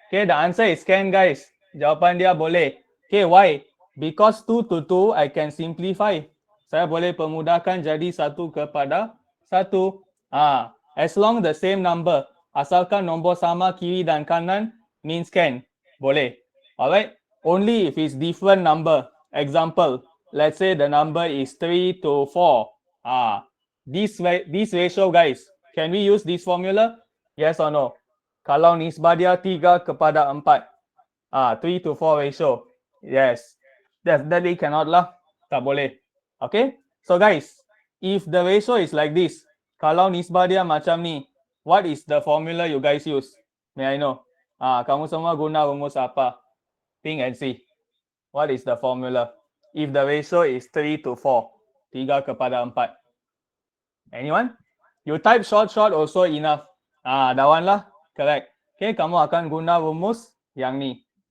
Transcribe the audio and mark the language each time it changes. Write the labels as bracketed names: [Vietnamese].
[English] Okay, the answer is can, guys. [Malay] Jawapan dia boleh. [English] Okay, why? Because 2 to 2, I can simplify. [Malay] Saya boleh pemudahkan jadi 1 kepada 1. [English] As long the same number. [Malay] Asalkan nombor sama kiri dan kanan, [English] means can. [Malay] Boleh. [English] Alright? Only if it's different number. Example, let's say the number is 3 to 4. This ratio, guys, can we use this formula? Yes or no? [Malay] Kalau nisbah dia 3 kepada 4. [English] 3 to 4 ratio. Yes. Definitely cannot lah. [Malay] Tak boleh. [English] Okay? So guys, if the ratio is like this, [Malay] kalau nisbah dia macam ni, [English] what is the formula you guys use? May I know? [Malay] Kamu semua guna rumus apa? [English] Think and see. What is the formula? If the ratio is 3 to 4. [Malay] 3 kepada 4. Anyone? [English] You type short also enough. That one lah. Correct. [Malay] Okay, kamu akan guna rumus yang ni.